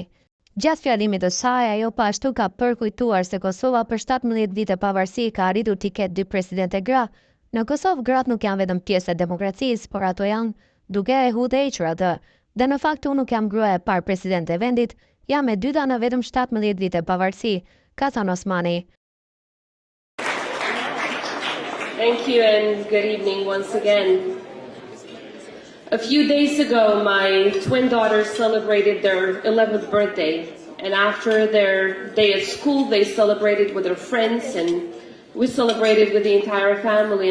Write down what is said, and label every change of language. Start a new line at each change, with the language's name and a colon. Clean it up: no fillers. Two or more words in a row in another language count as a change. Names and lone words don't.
Albanian: Gjatë fjalimit të saj, ajo pa ashtu ka përkujtuar se Kosova për 17 vite pavarësi ka arritur t'i ketë 2 presidente gra. Në Kosovë gratë nuk janë vetëm pjesë e demokracisë, por ato janë duke e hudhëhequr atë. Dhe në fakt unë nuk jam gruaja e parë presidente e vendit, jam e dyta në vetëm 17 vite pavarësi, ka thënë Osmani.
English: Thank you and good evening once again. A few days ago, my twin daughters celebrated their 11th birthday, and after their day at school, they celebrated with their friends, and we celebrated with the entire family.